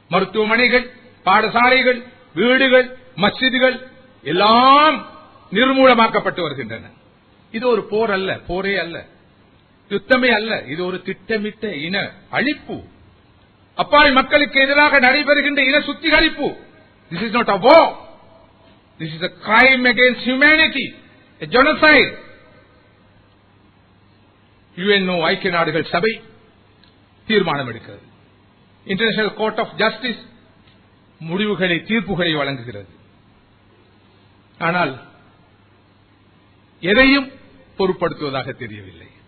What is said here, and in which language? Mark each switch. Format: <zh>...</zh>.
<ta>மருத்துவமனைகள், பாடசாலைகள், வீடுகள், மஸ்ஜிதுகள் எல்லாம் நிர்மூலமாக்கப்பட்டு வருகின்றன. இது ஒரு போர் அல்ல, போரே அல்ல, யுத்தமே அல்ல. இது ஒரு திட்டமிட்ட இன அழிப்பு, அப்பாவி மக்களுக்கு எதிராக நடைபெறுகின்ற இன சுத்திகரிப்பு.</ta> <en>This is not a war. This is a crime against humanity, a genocide.</en> <ta>UNO ஐக்கிய நாடுகள் சபை தீர்மானம் எடுக்கிறது. இன்டர்நேஷனல் கோர்ட் ஆஃப் ஜஸ்டிஸ் முடிவுகளை, தீர்ப்புகளை வழங்குகிறது. ஆனால் எதையும் பொருட்படுத்துவதாக தெரியவில்லை.</ta>